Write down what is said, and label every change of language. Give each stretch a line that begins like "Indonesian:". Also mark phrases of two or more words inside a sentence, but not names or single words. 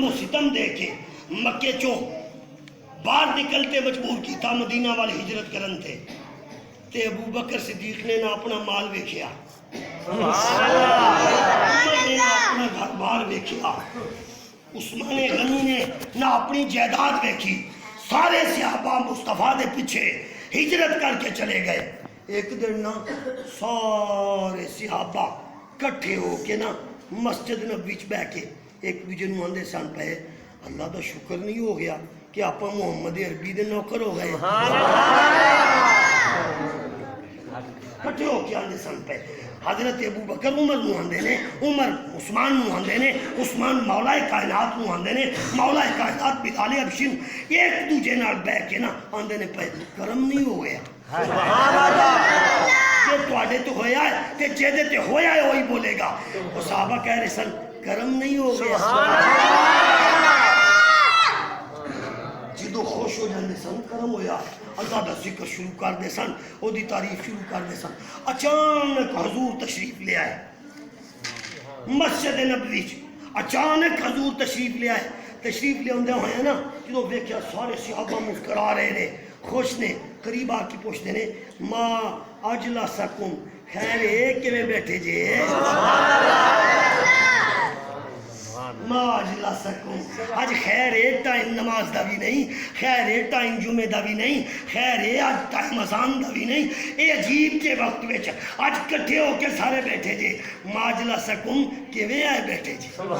Punjabi: و ستم دے کے مکے چوں باہر نکلتے مجبور کی تھا، مدینہ والے ہجرت کرن تھے تے ابو بکر صدیق نے نہ اپنا مال ویکھیا، عمر نے نہ اپنا گھر بار ویکھیا، عثمان غنی نے نہ اپنی جائیداد ویکھی، سارے صحابہ مصطفیٰ دے پیچھے ہجرت کر کے چلے گئے۔ ایک دن نا سارے صحابہ کٹھے ہو کے نا مسجد نبوی وچ بیٹھ کے ایک دوجے نوں آندے سن پے اللہ دا شکر نہیں ہو گیا کہ آپ محمد عربی دے نوکر ہو گئے۔ کٹھے ہو کے آندے سن پے حضرت ابو بکر عمر نوں آندے نے، عمر عثمان نوں آندے نے، عثمان مولا کائنات نوں آندے نے، مولا کائنات بلال حبشی ایک دوجے نال بیٹھ کے نا آندے نے پے کرم نہیں ہو گیا۔ جے تواڈے تے ہویا ہے تے جے تے ہویا ہے وہی بولے گا۔ وہ صحابہ کہہ رہے سن کرم نہیں ہو گیا۔ جدو خوش ہو جاندے سن کرم ہویا، اللہ دا ذکر شروع کر دے سن، او دی تعریف شروع کر دے سن۔ اچانک حضور تشریف لے آئے مسجد نبوی وچ، اچانک حضور تشریف لے آئے۔ تشریف لے آندے ہوئے نا جدو ویکھیا سارے صحابہ مسکرا رہے نے، خوش نے، قریب آ کے پوچھتے نے
Arabic: ماں اجلسکم،
Punjabi: خیر ہے کیویں بیٹھے جے؟
Arabic: ماں اجلسکم،
Punjabi: آج خیر ہے ٹائم نماز دا بھی نہیں، خیر ہے ٹائم جمعے دا بھی نہیں، خیر ہے آج ٹائم اذان دا بھی نہیں، اے عجیب کے وقت وچ آج کٹھے ہو کے سارے بیٹھے جے،
Arabic: ماں اجلسکم
Punjabi: کیویں آئے بیٹھے جے؟